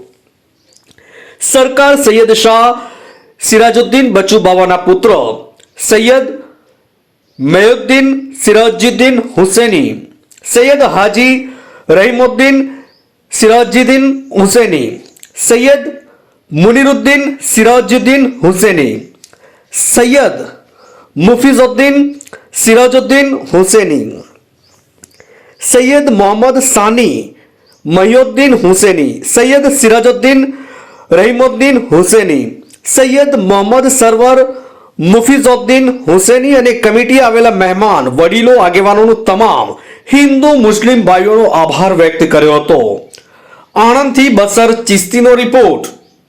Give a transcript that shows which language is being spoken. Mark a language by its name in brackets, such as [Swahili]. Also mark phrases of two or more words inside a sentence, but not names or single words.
[Gujarati] સરકાર સૈયદ શાહ સિરાજુદ્દીન બચુ બાવાના પુત્ર સૈયદ મહીઉદ્દીન સિરાજુદ્દીન હુસૈની, સૈયદ હાજી રહીમુદ્દીન સિરાજુદ્દીન હુસૈની, સૈયદ મુનિરુદ્દીન સિરાજુદ્દીન હુસૈની, સૈયદ મુફીઝુદ્દીન सिराजुद्दीन हुसैनी, सैयद मोहम्मद सानी महीउद्दीन हुसैनी, सैयद सिराजुद्दीन रहीमुद्दीन हुसैनी, सैयद मोहम्मद सरवर मुफीजुद्दीन हुसैनी અને કમિટી આવેલા મહેમાન વડીલો આગેવાનોનો તમામ હિન્દુ મુસ્લિમ ભાઈઓનો આભાર વ્યક્ત કર્યો હતો। આણંદથી બસર ચિસ્તીનો રિપોર્ટ।